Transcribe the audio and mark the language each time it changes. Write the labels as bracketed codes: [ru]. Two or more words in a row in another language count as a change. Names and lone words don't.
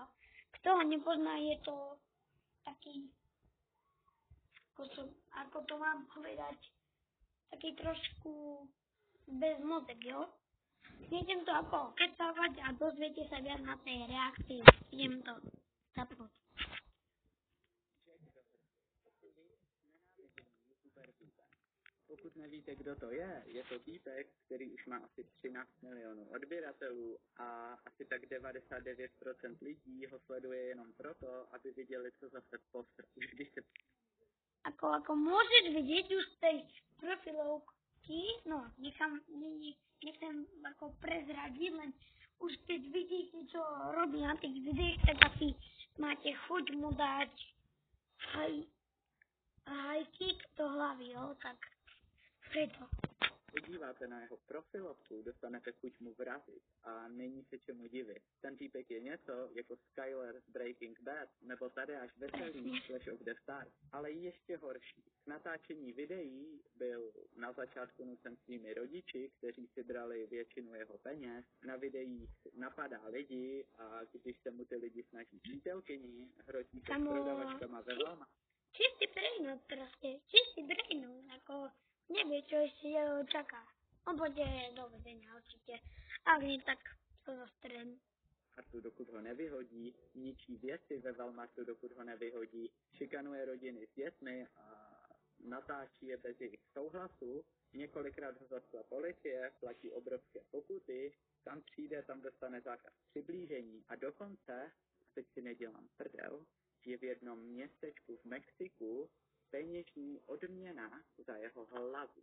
[sk] Kto ho nepozná, je to taký, ako to mám povedať, taký trošku bez mozek, jo? Idem to ako kecávať a dozviete sa viac na tej reakcii. Idem to zapnúť. [cs] Pokud nevíte, kdo to je to týpek, který už má asi 13 milionů odběratelů a asi tak 99% lidí ho sleduje jenom proto, aby viděli, co zase post. Už když se... [sk] Ako môžeš vidieť už z tej profilovky, no, nechcem ako prezradiť, len už keď vidíte, čo robí na tých videách, tak asi máte chuť mu dať hajkík do hlavy, jo, tak preto. [cs] Podíváte na jeho profilovku, dostanete chuť mu vrazit a není se čemu divit. Ten týpek je něco jako Skyler z Breaking Bad nebo Tadeáš Veselý z Clash of the Stars, ale ještě horší. K natáčení videí byl na začátku nucen svými rodiči, kteří si brali většinu jeho peněz. Na videích napadá lidi a když se mu ty lidi snaží přítelkyni, hrotí se s prodavačkama ve Walmart. [sk] Čistý brejno proste, čistý brejno, ako nevie, čo ešte jeho čaká. On pôjde do väzenia určite. Ak nie, tak to zastrelím. [cs] Dokud ho nevyhodí, ničí věci ve Walmartu, dokud ho nevyhodí, šikanuje rodiny s dětmi a natáčí je bez jejich souhlasu. Několikrát ho zatkla policie, platí obrovské pokuty, tam přijde, tam dostane zákaz přiblížení a dokonce, a teď si nedělám prdel, je v jednom městečku v Mexiku peněžní odměna za jeho hlavu.